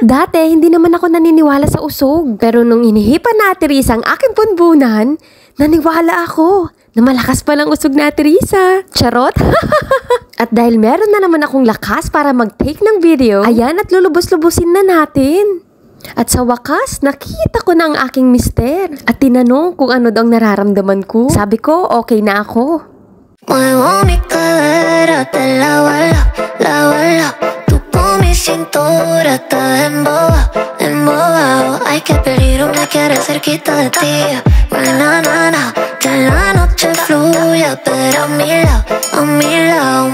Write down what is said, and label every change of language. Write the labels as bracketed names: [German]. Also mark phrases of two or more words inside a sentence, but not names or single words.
[Filipino] Dati, hindi naman ako naniniwala sa usog. Pero nung hinihipan na Ate Risa ang aking bunbunan, naniwala ako na malakas palang usog na Ate Risa. Charot! At dahil meron na naman akong lakas para mag-take ng video, ayan at lulubos-lubusin na natin. At sa wakas, nakita ko na ang aking mister. At tinanong kung ano daw ang nararamdaman ko. Sabi ko, okay na ako. [Spanish] Muevo mi cadera de la, tú con mi cintura estás embobado. Ay, qué peligro me quieres cerquita de ti. Na, que la noche fluya, pero a mi lado.